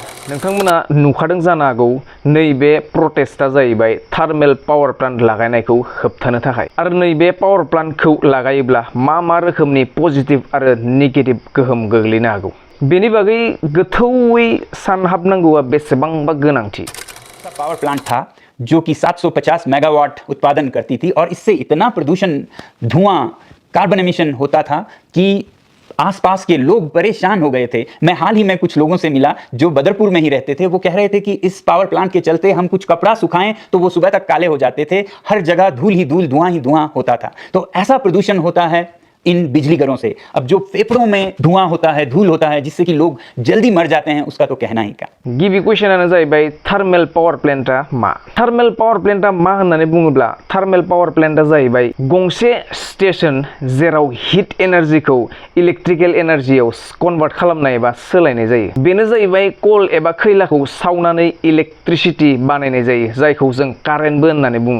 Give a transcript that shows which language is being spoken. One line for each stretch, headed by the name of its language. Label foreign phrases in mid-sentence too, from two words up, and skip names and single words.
Bodo: नोंथांमोना नुखादों जानो हागौ नैबे प्रटेस्टआ जाहैबाय
English: thermal power plant
Bodo: लागायनायखौ होबथानो थाखाय आरो नैबे
English: power plantkhou
Bodo: लागायोब्ला मा रोखोमनि पजिटिव आरो नेगेटिव गोहोम गोग्लैनो हागौ बेनि बागै गोथौयै सानहाबनांगौआ बेसेबांबा गोनांथि।
English: power plant
Hindi: था जो कि 750 मेगावाट उत्पादन करती थी और इससे इतना प्रदूषण धुआं
English: carbon emission
Hindi: होता था कि आसपास के लोग परेशान हो गए थे। मैं हाल ही में कुछ लोगों से मिला जो बदरपुर में ही रहते थे। वो कह रहे थे कि इस
English: power plant
Hindi: के चलते हम कुछ कपड़ा सुखाएं तो वो सुबह तक काले हो जाते थे, हर जगह धूल ही धूल, धुआं ही धुआं होता था। तो ऐसा प्रदूषण होता है इन बिजली घरों से। अब जो फेफड़ों में धुआं होता है, धूल होता है, जिससे कि लोग जल्दी मर जाते हैं, उसका तो कहना ही क्या।
Bodo: गिबि क्वेश्चनानो जाहैबाय
English: thermal power planta
Bodo: मा?
English: thermal power planta
Bodo: मा होननानै बुङोब्ला
English: thermal power planta
Bodo: जाहैबाय गंसे स्टेशन जेराव
English: heat energykhou electrical energyao
Bodo: कन्भार्ट खालामनाय एबा सोलायनाय जायो। बेनो जाहैबाय कल एबा खैलाखौ सावनानै इलेक्ट्रिसिटी बानायनाय जायो, जायखौ जों कारेन्टबो होननानै बुङो।